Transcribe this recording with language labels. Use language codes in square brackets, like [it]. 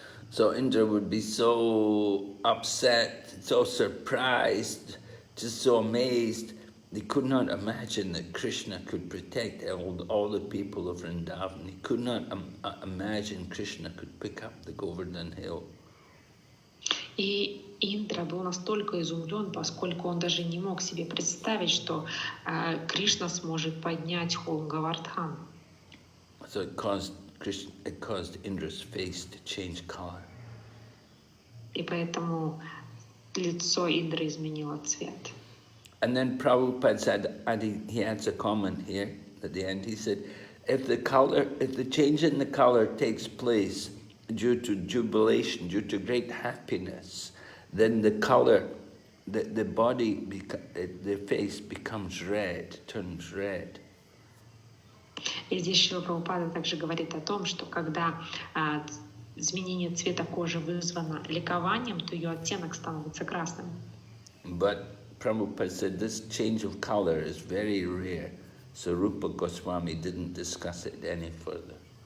[en] So Indra would be so upset, so surprised, just so amazed. He could not imagine that Krishna could protect all the people of Vrindavan. He could not imagine Krishna could pick up the Govardhan Hill. [ru] И Индра был настолько изумлен, поскольку он даже не мог себе представить, что Кришна сможет поднять холм Говардхан. [en] So it caused Indra's face to change color. [ru] И поэтому лицо Индры изменило цвет. [en] And then Prabhupada said, and he adds a comment here at the end, he said, if the change in the color takes place due to jubilation, due to great happiness, then the color, the body, the face becomes red, turns red. [ru] И здесь Шрила Прабхупада также говорит о том, что когда изменение цвета кожи вызвано ликованием, то ее оттенок становится красным. [en] But Prabhupada said this change of color is very rare, so Rupa Goswami didn't discuss it any further.